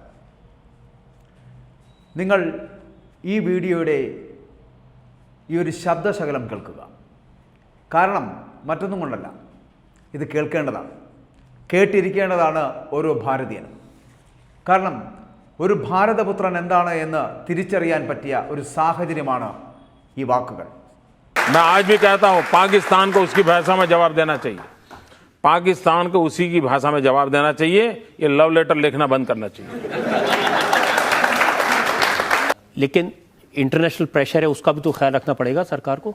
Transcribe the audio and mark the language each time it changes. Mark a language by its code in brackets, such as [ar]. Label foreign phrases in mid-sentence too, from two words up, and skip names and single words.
[ml] നിങ്ങൾ ഈ വീഡിയോയുടെ ഈ ഒരു ശബ്ദശകലം കേൾക്കുക. കാരണം മറ്റൊന്നും കൊണ്ടല്ല, ഇത് കേൾക്കേണ്ടതാണ്, കേട്ടിരിക്കേണ്ടതാണ് ഓരോ ഭാരതീയനും. കാരണം ഒരു ഭാരതപുത്രൻ എന്താണ് എന്ന് തിരിച്ചറിയാൻ പറ്റിയ ഒരു സാഹചര്യമാണ് ഈ വാക്കുകൾ. [hi] मैं आज भी कहता हूं, पाकिस्तान को उसकी भाषा में जवाब देना चाहिए, पाकिस्तान को उसी की भाषा में जवाब देना चाहिए, ये [en] love letter [hi] लिखना बंद करना चाहिए। लेकिन [en] international pressure [hi] है, उसका भी तो ख्याल रखना पड़ेगा सरकार को।